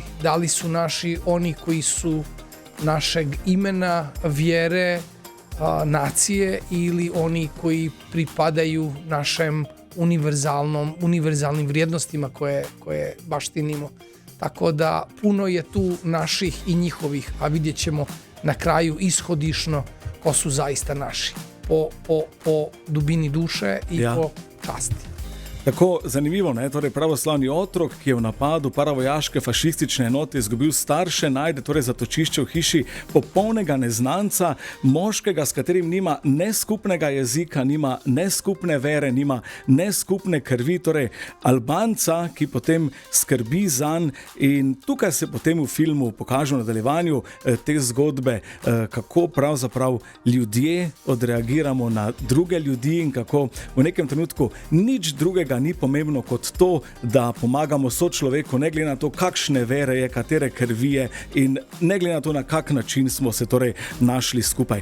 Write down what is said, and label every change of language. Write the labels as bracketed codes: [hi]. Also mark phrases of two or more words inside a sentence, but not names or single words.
[sr] Da li su naši oni koji su našeg imena, vjere, nacije ili oni koji pripadaju našem univerzalnim vrijednostima koje baštinimo. Tako da puno je tu naših i njihovih, a vidjet ćemo na kraju ishodišno ko su zaista naši. Po dubini duše i po časti. [sl] Tako zanimivo, ne? Torej pravoslavni otrok, ki je v napadu paravojaške fašistične enote izgubil starše, najde torej zatočišče v hiši popolnega neznanca, moškega, s katerim nima ne skupnega jezika, nima ne skupne vere, nima ne skupne krvi, torej Albanca, ki potem skrbi zanj, in tukaj se potem v filmu pokaže v nadaljevanju te zgodbe, kako pravzaprav ljudje odreagiramo na druge ljudi in kako v nekem trenutku nič drugega ni pomembno kot to, da pomagamo sočloveku, ne glede na to, kakšne vere je, katere krvi je in ne glede na to, na kak način smo se torej našli skupaj.